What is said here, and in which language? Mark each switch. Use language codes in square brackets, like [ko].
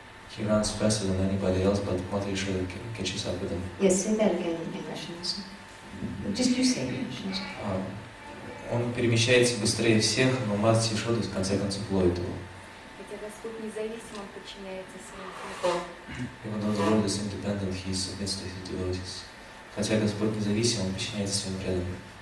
[en] He runs faster than anybody else, but Mother Yashoda catches up with him. Yes, say that again in English. Just you say it in English. [ru] Он перемещается быстрее всех, но Мать Йашода в конце концов ловит его. Хотя Господь независим, он подчиняется своим слугам. [en] Even though the Lord is independent, he submits to his devotees. [ru] Хотя Господь независим, он подчиняется своим преданным.